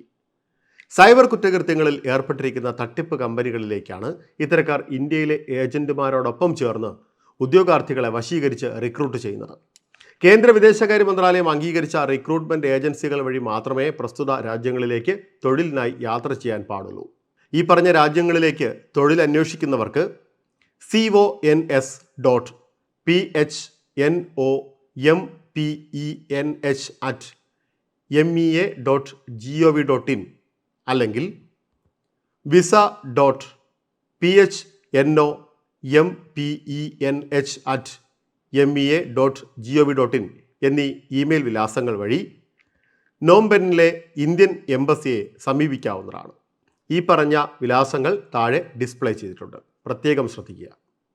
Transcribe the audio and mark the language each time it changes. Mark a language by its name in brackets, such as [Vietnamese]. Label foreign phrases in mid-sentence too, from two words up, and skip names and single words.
[Malayalam] സൈബർ കുറ്റകൃത്യങ്ങളിൽ ഏർപ്പെട്ടിരിക്കുന്ന തട്ടിപ്പ് കമ്പനികളിലേക്കാണ് ഇത്തരക്കാർ ഇന്ത്യയിലെ ഏജന്റുമാരോടൊപ്പം ചേർന്ന് ഉദ്യോഗാർത്ഥികളെ വശീകരിച്ച് റിക്രൂട്ട് ചെയ്യുന്നത്. കേന്ദ്ര വിദേശകാര്യ മന്ത്രാലയം അംഗീകരിച്ച റിക്രൂട്ട്മെന്റ് ഏജൻസികൾ വഴി മാത്രമേ പ്രസ്തുത രാജ്യങ്ങളിലേക്ക് തൊഴിലിനായി യാത്ര ചെയ്യാൻ പാടുള്ളൂ. ഈ പറഞ്ഞ രാജ്യങ്ങളിലേക്ക് തൊഴിൽ അന്വേഷിക്കുന്നവർക്ക് cons.phnompench@mea.gov.in അല്ലെങ്കിൽ visa.phnompench@mea.gov.in എന്നീ ഇമെയിൽ വിലാസങ്ങൾ വഴി നോംപെന്നിലെ ഇന്ത്യൻ എംബസിയെ സമീപിക്കാവുന്നതാണ്. ഈ പറഞ്ഞ വിലാസങ്ങൾ താഴെ ഡിസ്പ്ലേ ചെയ്തിട്ടുണ്ട്. പ്രത്യേകം ശ്രദ്ധിക്കുക.